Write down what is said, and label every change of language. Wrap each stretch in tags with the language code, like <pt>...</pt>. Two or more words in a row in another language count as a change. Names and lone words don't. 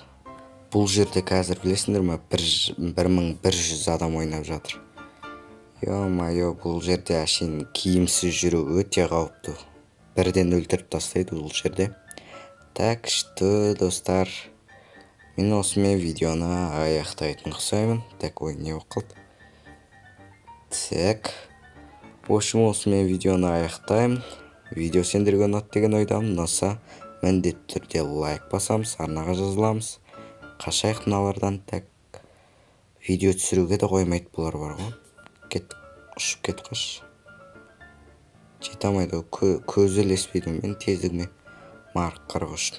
<kk>Бұл жерде қазір білесіңдер ме, 1100 адам ойнап жатыр. Ё-майо, бұл жерде әшейін киімсіз жүру өте қауіпті. Бірден өлтіріп тастайды бұл жерде. Так, күшті достар. Мен осымен видеоны аяқтайтын ұқсаймын. Так, ой, не болып қалды? Так.</kk> <ru>В общем,</ru> <kk>осымен видеоны аяқтаймын. Видео сендерге ұнады деген ойдамын. Ұнаса, міндетті түрде лайк басамыз, арнаға жазыламыз. Қашайық мыналардан. Так. Видео түсіруге де қоймайды бұлар бар ғой. Кеттік, ұшып кет қош. Жете алмайды, көзі ілеспейді мен тездігіме марқ қырық үшін.</kk>